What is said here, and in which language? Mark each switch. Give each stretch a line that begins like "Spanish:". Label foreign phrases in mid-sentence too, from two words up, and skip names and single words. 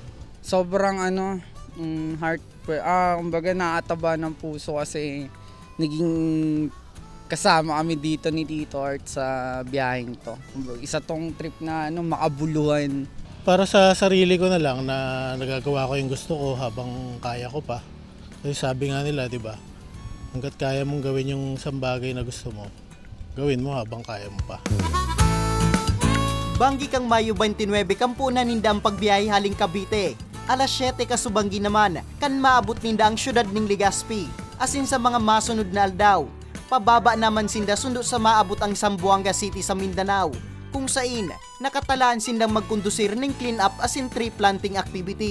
Filipino: Sobrang heart, kumbaga nakataba ng puso kasi naging kasama kami dito ni Tito Art sa biyaheng to. Isa tong trip na makabuluhan. Para sa sarili ko na lang na nagagawa ko yung gusto ko habang kaya ko pa. Kasi sabi nga nila, di ba? Hanggat kaya mong gawin yung isang bagay na gusto mo, gawin mo habang kaya mo pa.
Bikol: Banggi kang Mayo 29 kampunan ninda ang pagbiyahe haling Cavite. Alas 7 kasubanggi naman kan maabot ninda ang syudad ning Legazpi. Asin sa mga masunod na aldaw, pababa naman sinda sundo sa maabot ang Zamboanga City sa Mindanao, kung sain nakatalaan sindang magkondusir ng
English: clean up
Bikol: asin
English: tree planting activity.